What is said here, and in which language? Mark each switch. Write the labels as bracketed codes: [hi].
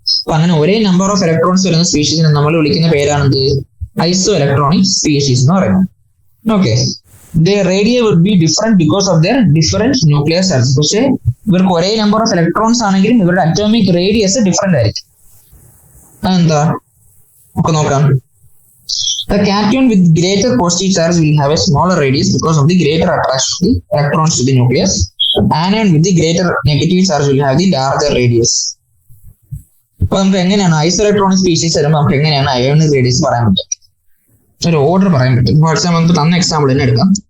[ml] അപ്പൊ അങ്ങനെ ഒരേ നമ്പർ ഓഫ് ഇലക്ട്രോൺസ് വരുന്ന സ്പീഷീസിനെ നമ്മൾ വിളിക്കുന്ന പേരാണെന്ത്? [en] isoelectronic species [ml] എന്ന് പറയുന്നത്. [en] Okay, radii would be different because of their different nuclear charge. [ml] പക്ഷെ ഇവർക്ക് ഒരേ നമ്പർ ഓഫ് ഇലക്ട്രോൺസ് ആണെങ്കിലും ഇവരുടെ അറ്റോമിക് റേഡിയസ് ഡിഫറെന്റ് ആയിരിക്കും. അതെന്താ നമുക്ക് നോക്കാം. [en] The cation with greater positive charge will have a smaller radius because of the greater attraction of the electrons to the nucleus. Anion with the greater negative charge will have the larger radius. [ml] അപ്പൊ നമുക്ക് എങ്ങനെയാണ് ഐസോഇലക്ട്രോണിക് species വരുമ്പോൾ നമുക്ക് എങ്ങനെയാണ് ionic radius പറയാൻ പറ്റും? ഒരു order പറയാൻ പറ്റും. ഫോർ എക്സാമ്പിൾ നമുക്ക് തന്ന എക്സാമ്പിൾ തന്നെ എടുക്കാം.